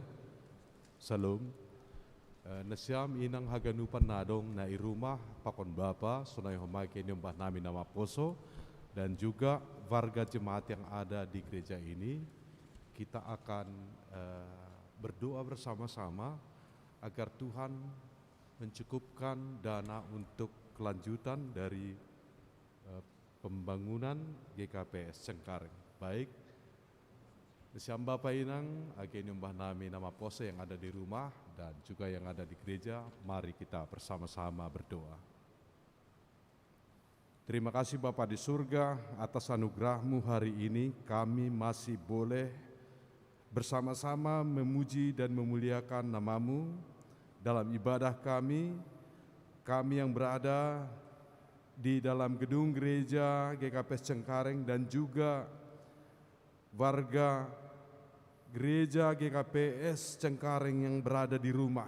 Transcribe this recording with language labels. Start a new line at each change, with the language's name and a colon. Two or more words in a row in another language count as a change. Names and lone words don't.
Indonesian: Salam.
Batak Simalungun: Nasiam inang haganupan nadong na irumah pakon bapa sunai homake nyembah nami nama poso
Indonesian: dan juga warga jemaat yang ada di gereja ini. Kita akan berdoa bersama-sama agar Tuhan mencukupkan dana untuk kelanjutan dari pembangunan GKPS Cengkareng. Baik, Nasiam Bapak Inang,
Batak Simalungun: age nyembah nami nama pose
Indonesian: yang ada di rumah dan juga yang ada di gereja, mari kita bersama-sama berdoa. Terima kasih Bapa di surga atas anugerah-Mu hari ini kami masih boleh bersama-sama memuji dan memuliakan nama-Mu dalam ibadah kami yang berada di dalam gedung gereja GKPS Cengkareng dan juga warga gereja GKPS Cengkareng yang berada di rumah.